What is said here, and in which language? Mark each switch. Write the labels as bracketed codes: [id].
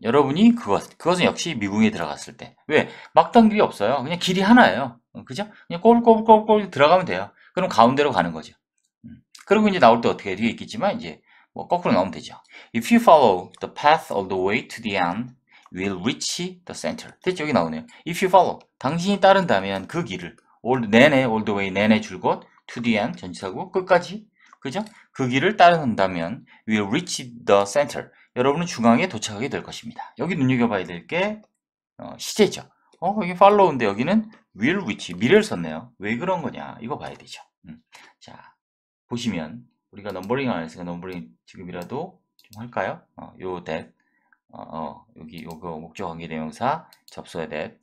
[ko] 여러분이 그것은 역시 미궁에 들어갔을 때. 왜? 막다른 길이 없어요. 그냥 길이 하나예요. 그죠? 그냥 꼬불꼬불꼬불 들어가면 돼요. 그럼 가운데로 가는 거죠. 그리고 이제 나올 때 어떻게 뒤에 있겠지만, 이제 뭐 거꾸로 나오면 되죠. [en] If you follow the path all the way to the end, you will reach the center. [ko] 됐죠? 여기 나오네요. [en] If you follow. [ko] 당신이 따른다면 그 길을, [en] all the way, [ko] 내내 줄곧, [en] to the end, [ko] 전치사고, 끝까지. 그죠? 그 길을 따른다면 [en] will reach the center. [ko] 여러분은 중앙에 도착하게 될 것입니다. 여기 눈여겨봐야 될 게 시제죠. 여기 follow인데 여기는 will reach, 미래를 썼네요. 왜 그런 거냐? 이거 봐야 되죠. 자, 보시면 우리가 넘버링 안 했으니까 넘버링 지금이라도 좀 할까요? 요 that, 여기 요거 목적 관계 대명사 접수해야 that.